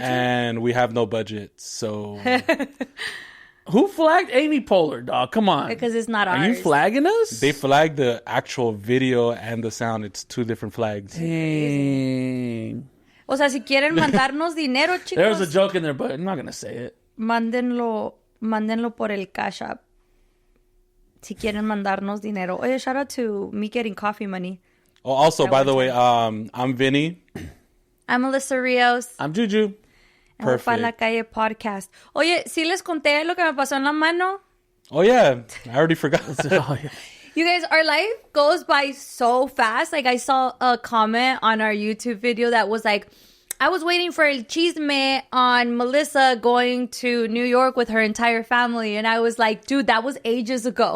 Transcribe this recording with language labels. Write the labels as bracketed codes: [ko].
[en] And we have no budget, so... Who flagged Amy Poehler, dog? Come on. Because it's not ours. Are you flagging us? They flagged the actual video and the sound. It's 2 different flags. Dang. [es] O sea, si quieren mandarnos dinero, chicos, [en] There was a joke in there, but I'm not going to say it. [es] mándenlo por el Cash App. Si quieren mandarnos dinero. [en] Oye, shout out to me getting coffee money. Oh, also, by the way, I'm Vinny. I'm Melissa Rios. I'm Juju. [es] En el Pa La Calle Podcast. Oye, ¿sí les conté lo que me pasó en la mano? [en] Oh, yeah. I already forgot. Oh, yeah. You guys, our life goes by so fast. Like, I saw a comment on our YouTube video that was like, I was waiting for El Chisme on Melissa going to New York with her entire family. And I was like, dude, that was ages ago.